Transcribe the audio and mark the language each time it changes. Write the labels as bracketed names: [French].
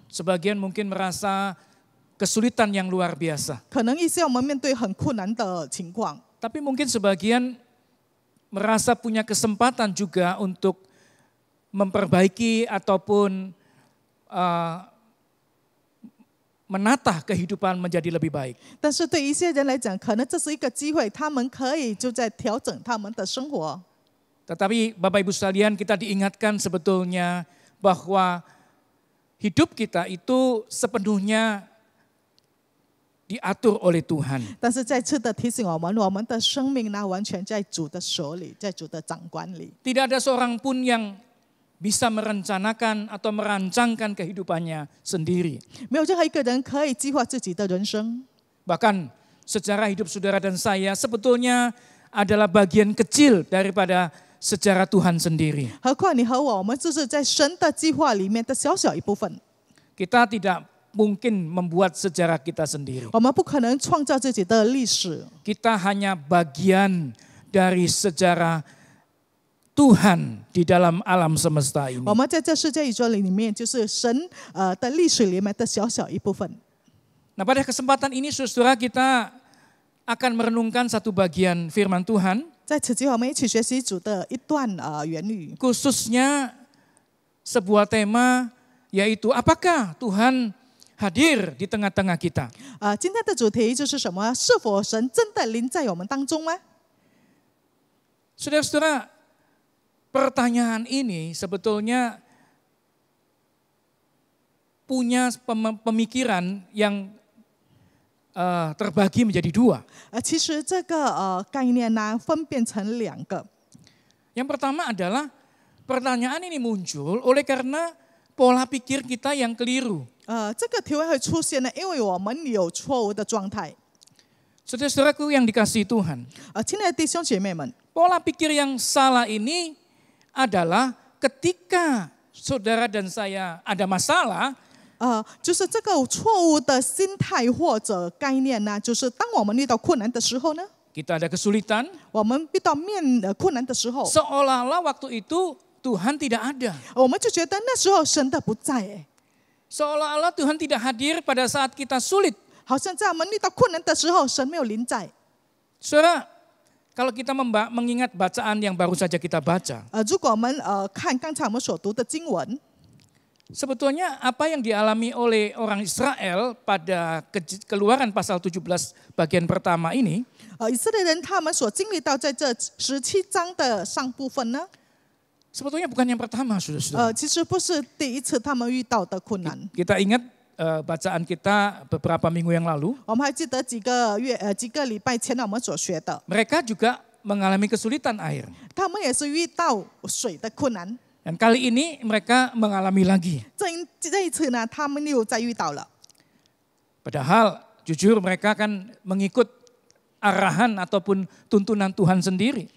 [Indonesian] sebagian mungkin merasa kesulitan yang luar biasa. [Chinese] 可能一些我们面对很困难的情况， [Indonesian] Tapi mungkin sebagian merasa punya kesempatan juga untuk memperbaiki ataupun menata kehidupan menjadi lebih baik. [Chinese] 但是对一些人来讲，可能这是一个机会，他们可以就在调整他们的生活。 [Indonesian] Tetapi Bapak Ibu sekalian, kita diingatkan sebetulnya bahwa hidup kita itu sepenuhnya diatur oleh Tuhan. [Chinese] 但是再次的提醒我们，我们的生命呢，完全在主的手里，在主的掌管里。 [Indonesian] Tidak ada seorang pun yang bisa merencanakan atau merancangkan kehidupannya sendiri. [Chinese] 没有任何一个人可以计划自己的人生。 [Indonesian] Bahkan sejarah hidup saudara dan saya sebetulnya adalah bagian kecil daripada sejarah Tuhan sendiri. [Chinese] 何况你和我们就是在神的计划里面的小小一部分。 [Indonesian] Kita tidak mungkin membuat sejarah kita sendiri. [Chinese] 我们不可能创造自己的历史， [Indonesian] Kita hanya bagian dari sejarah Tuhan di dalam alam semesta ini. [Chinese] 我们在这世界宇宙里面就是神的历史里面的小小一部分。 [Indonesian] Nah, pada kesempatan ini saudara kita akan merenungkan satu bagian firman Tuhan, [Chinese] 在此机会，我们一起学习主的一段言语， [Indonesian] khususnya sebuah tema yaitu apakah Tuhan hadir di tengah-tengah kita. [Chinese] 今天的主题就是什么？是否神真的临在我们当中吗？ [Indonesian] Saudara-saudara, pertanyaan ini sebetulnya punya pemikiran yang terbagi menjadi dua. [Chinese] 其实这个概念呢，分辨成2个。 [Indonesian] Yang pertama adalah pertanyaan ini muncul oleh karena pola pikir kita yang keliru. [Chinese] 这个题会出现呢，因为我们有错误的状态。 [Indonesian] Saudara-saudaraku yang dikasihi Tuhan, [Chinese] 亲爱的弟兄姐妹们， [Indonesian] pola pikir yang salah ini adalah ketika saudara dan saya ada masalah, [Chinese] 就是这个错误的心态或者概念呢，就是当我们遇到困难的时候呢， [Indonesian] kita ada kesulitan, [Chinese] 我们遇到困难的时候， [Indonesian] seolah-olah waktu itu Tuhan tidak ada. [Chinese] 我们就觉得那时候神的不在， [Indonesian] Seolah-olah Tuhan tidak hadir pada saat kita sulit. [Chinese] 好像在我们遇到困难的时候，神没有临在。 [Indonesian] Saudara, kalau kita mengingat bacaan yang baru saja kita baca, [Chinese] 如果我们看刚才我们所读的经文， [Indonesian] sebetulnya apa yang dialami oleh orang Israel pada Keluaran pasal 17 bagian pertama ini, [Chinese] 以色列人他们所经历到在这17章的上部分呢， [Indonesian] sebetulnya bukan yang pertama, saudara-saudara. [Chinese] 其实不是第一次他们遇到的困难。 [Indonesian] Kita ingat bacaan kita beberapa minggu yang lalu, [Chinese] 我们还记得几个礼拜前我们所学的， [Indonesian] mereka juga mengalami kesulitan air. [Chinese] 他们也是遇到水的困难。 [Indonesian] Dan kali ini mereka mengalami lagi. [Chinese] 这一次呢，他们又再遇到了。 [Indonesian] Padahal jujur mereka kan mengikut arahan ataupun tuntunan Tuhan sendiri.